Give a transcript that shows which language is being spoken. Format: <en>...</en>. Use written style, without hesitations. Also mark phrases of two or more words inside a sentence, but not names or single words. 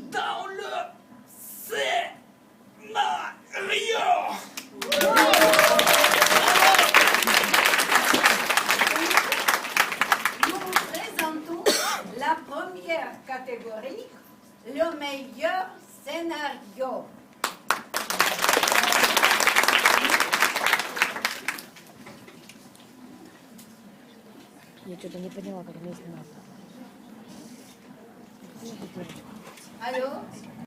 <fr>dans le scénario. Nous présentons la première catégorie, le meilleur scénario.</fr> <ru>Я что-то не поняла, как мне сниматься.</ru> <fr>Allô?</fr>